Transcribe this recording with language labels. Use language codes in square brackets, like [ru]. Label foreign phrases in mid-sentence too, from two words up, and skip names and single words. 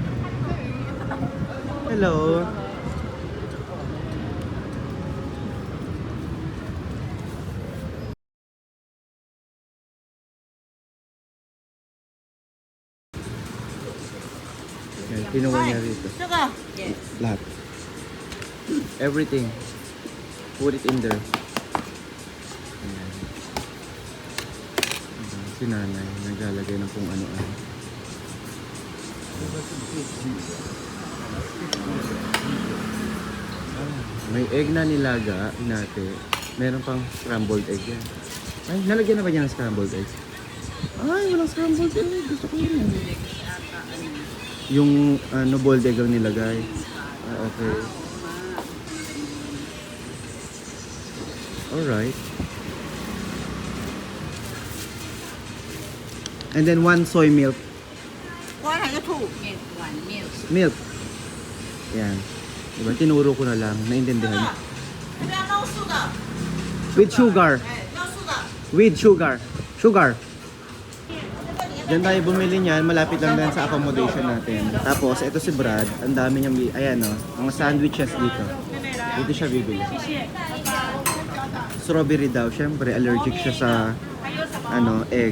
[tl] Hello. Yan, kinuha niya rito. [en] Sugar. [tl] Lahat. [en] Everything. Put it in there. [tl] Ayan. Si nanay, naglalagay ng kung ano-ano. May egg na nilaga, inate. Meron pang [en] scrambled egg [tl] yan. Ay, nalagyan na ba niya ng [en] scrambled egg? [tl] Ay, walang [en] scrambled egg. [tl] Gusto ko yun. Yung ano, [en] boiled egg [tl] ang nilagay. [en] Ah, okay. Alright. And then one soy milk. [vi] Coi này cái thủ. [en] Milk, one milk. Milk. [tl] Yan. Diba? Tinuro ko na lang. Naintindihan niyo. [en] No sugar. With sugar. No sugar. With sugar. Sugar. [tl] Diyan tayo bumili niyan. Malapit lang din sa accommodation natin. Tapos, ito si Brad. Ang dami niyang, ayan o. Mga sandwiches dito. Dito siya bibili. Strawberry daw. Siyempre, allergic siya sa ano, egg.